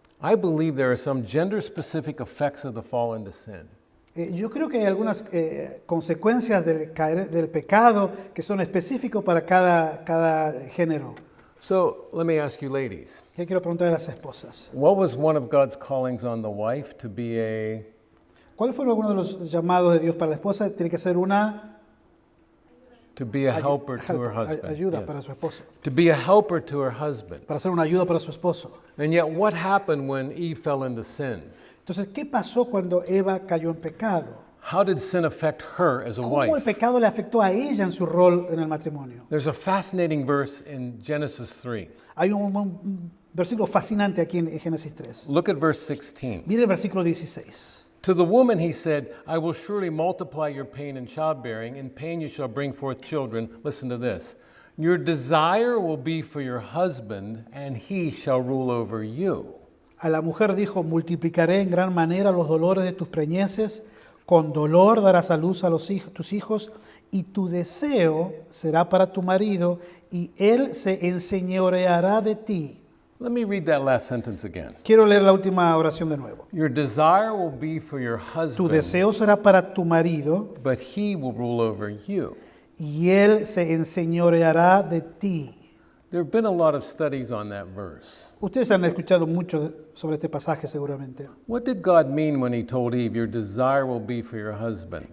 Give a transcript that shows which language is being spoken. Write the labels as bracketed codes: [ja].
[en] I believe there are some gender specific effects of the fall into sin. [es] Yo creo que hay algunas consecuencias del pecado que son específicos para cada género. [en] So let me ask you, ladies, [es] ¿Qué quiero preguntar a las esposas? [en] what was one of God's callings on the wife to be a [es] ¿Cuál fue alguno de los llamados de Dios para la esposa? Tiene que ser una [en] helper to her husband? [es] ayuda [en] Yes. [es] para su esposo, [en] To be a helper to her husband. [es] para ser una ayuda para su esposo. [en] And yet what happened when Eve fell into sin? [es] Entonces, ¿qué pasó cuando Eva cayó en pecado? [en] How did sin affect her as a [es] ¿Cómo el [en] wife? [es] pecado le afectó a ella en su rol en el matrimonio? [en] There's a fascinating verse in Genesis 3. [es] Hay un versículo fascinante aquí en Génesis 3. [en] Look at verse 16. [es] Mire el versículo 16. [en] To the woman he said, I will surely multiply your pain in childbearing. In pain you shall bring forth children. Listen to this. Your desire will be for your husband, and he shall rule over you. [es] A la mujer dijo, multiplicaré en gran manera los dolores de tus preñeces, con dolor darás a luz a tus hijos, y tu deseo será para tu marido, y él se enseñoreará de ti. [en] Let me read that last sentence again. [es] Quiero leer la última oración de nuevo. [en] Your desire will be for your [es] Tu [en] husband, [es] deseo será para tu marido, [en] but he will rule over you. [es] y él se enseñoreará de ti. [en] There have been a lot of studies on that verse. [es] Ustedes han escuchado mucho sobre este pasaje seguramente. [en] What did God mean when he told Eve, your desire will be for your husband?